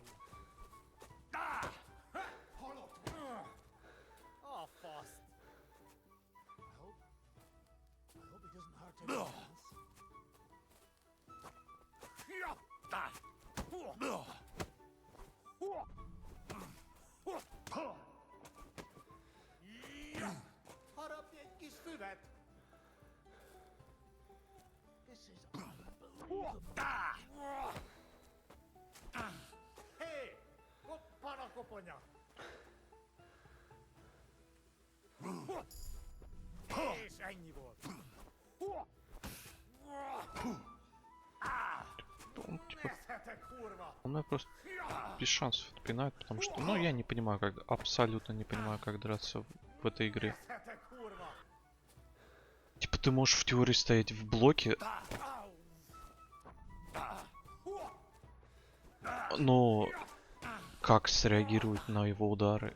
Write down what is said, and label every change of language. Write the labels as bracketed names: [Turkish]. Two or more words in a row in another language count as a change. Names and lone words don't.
[Hungarian] Halott! A faszt! [English] I hope it doesn't hurt anyone else. [Hungarian] Harapj egy kis füvet! [English] This is unbelievable. [Hungarian] Hé! Koppan a koponya! És ennyi volt. [Russian] Он, типа, [Hungarian] Nesze, kurva! [Russian] он меня просто без шансов отпинает, потому что, ну, я не понимаю, как, абсолютно не понимаю, как драться в этой игре. [Hungarian] Nesze, kurva! [Russian] Типа, ты можешь в теории стоять в блоке, но как среагировать на его удары?